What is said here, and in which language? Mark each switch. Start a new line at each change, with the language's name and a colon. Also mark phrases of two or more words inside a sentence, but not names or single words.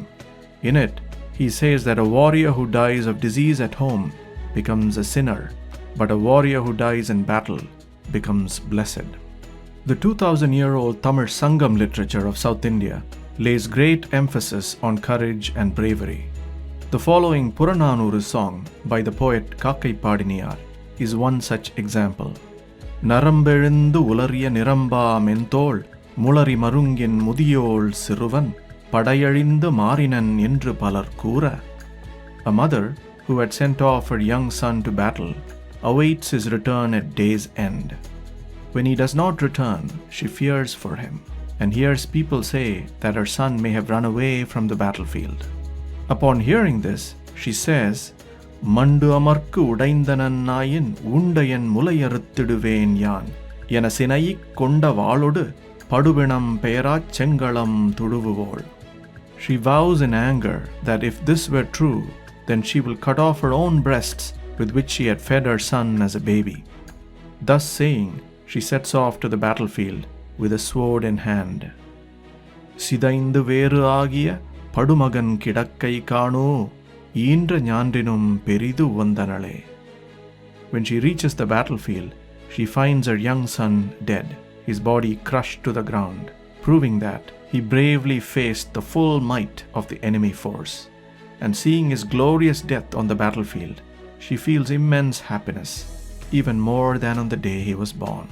English: In it, he says that a warrior who dies of disease at home becomes a sinner, but a warrior who dies in battle becomes blessed. The 2000-year-old Tamil Sangam literature of South India lays great emphasis on courage and bravery. The following Purananuru song by the poet Kakkai Padiniyar is one such example.
Tamil: நரம்பெழுந்து உலறிய நிரம்பா மென்தோள் முளரி மருங்கின் முதியோள் சிறுவன் படையழிந்து மாறினன் என்று பலர் கூற.
English: A mother who had sent off her young son to battle awaits his return at day's end. When he does not return, she fears for him and hears people say that her son may have run away from the battlefield. Upon hearing this, she says,
Tamil: "மண்டு அமர்க்கு உடைந்தனன் ஆயின் உண்டஎன் முலையறுத்திடுவென் யான் எனச் சினைஇக் கொண்ட வாளொடு படுபிணம் பெயராச் செங்களம் துழவுவோள்."
English: She vows in anger that if this were true, then she will cut off her own breasts with which she had fed her son as a baby. Thus saying, she sets off to the battlefield with a sword in hand.
Tamil: "சிதைந்து வேறாகிய படுமகன் கிடக்கை காணூஉ ஈன்ற ஞான்றினும் பெரிது வந்தனளே."
English: When she reaches the battlefield, she finds her young son dead, his body crushed to the ground, proving that he bravely faced the full might of the enemy force. And seeing his glorious death on the battlefield, she feels immense happiness, even more than on the day he was born.